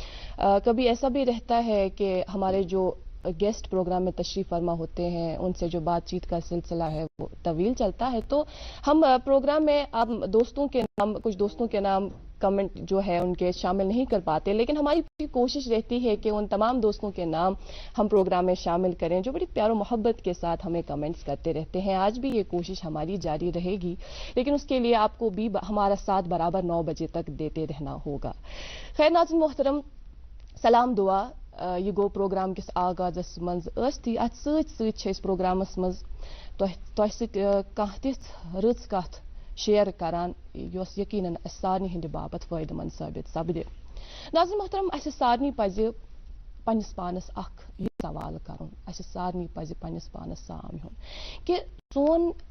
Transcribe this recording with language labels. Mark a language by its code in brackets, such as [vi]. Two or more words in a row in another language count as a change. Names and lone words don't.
[ur] کبھی ایسا بھی رہتا ہے کہ ہمارے جو گیسٹ پروگرام میں تشریف فرما ہوتے ہیں ان سے جو بات چیت کا سلسلہ ہے وہ طویل چلتا ہے، تو ہم پروگرام میں آپ دوستوں کے نام، کچھ دوستوں کے نام کمنٹ جو ہے ان کے شامل نہیں کر پاتے، لیکن ہماری کوشش رہتی ہے کہ ان تمام دوستوں کے نام ہم پروگرام میں شامل کریں جو بڑی پیار اور محبت کے ساتھ ہمیں کمنٹس کرتے رہتے ہیں. آج بھی یہ کوشش ہماری جاری رہے گی، لیکن اس کے لیے آپ کو بھی ہمارا ساتھ برابر 9 بجے تک دیتے رہنا ہوگا. خیر ناظرین محترم, [ks] सलाम दुआ ये गो प्रोग्राम किस आगाज़स मज ती अत सत प्रोग्रामस मज तह कह तिथ रच कथ शेयर करान योस यकीनन सारनी हिंद बाबत फायदेमंद साबित सपदे। [ur] ناظرین محترم, [ks] अस सारनी पज पन्निस पानस अख ये सवाल करुन, अस सारनी पज पन्निस पानस साम हुन कि सोन